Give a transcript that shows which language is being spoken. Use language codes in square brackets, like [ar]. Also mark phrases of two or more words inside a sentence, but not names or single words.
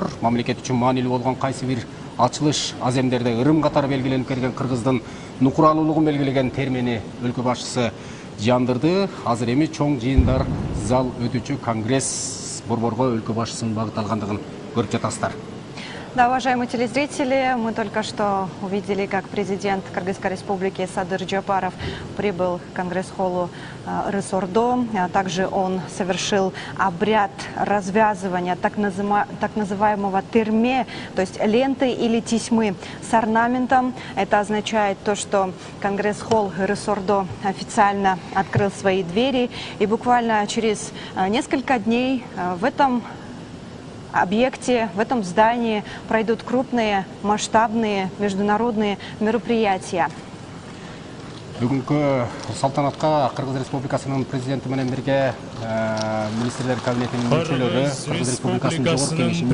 [ky] Мамлекет үчүн маанилүү болгон кайсы бир ачылыш аземдерде ырым катары белгиленип келген Кыргыздын нукуралуулугун белгилеген термини өлкө башчысы жандырды. Азыр эми чоң жыйындар зал өтүүчү Конгресс борборго өлкө башчысынын багытталгандыгын көрүп жатасыздар. [ru] Да, уважаемые телезрители, мы только что увидели, как президент Кыргызской республики Садыр Жапаров прибыл к Конгресс-холлу Ырыс-Ордо. Также он совершил обряд развязывания так называемого терме, то есть ленты или тесьмы с орнаментом. Это означает то, что Конгресс-холл Ырыс-Ордо официально открыл свои двери. И буквально через несколько дней в этом объекте, в этом здании пройдут крупные масштабные международные мероприятия. [ky] Бүгүнкү салтанатка Кыргыз Республикасынын президенти менен бирге министрлер кабинетинин мүчөлөрү, Кыргыз Республикасынын жогорку кеңешинин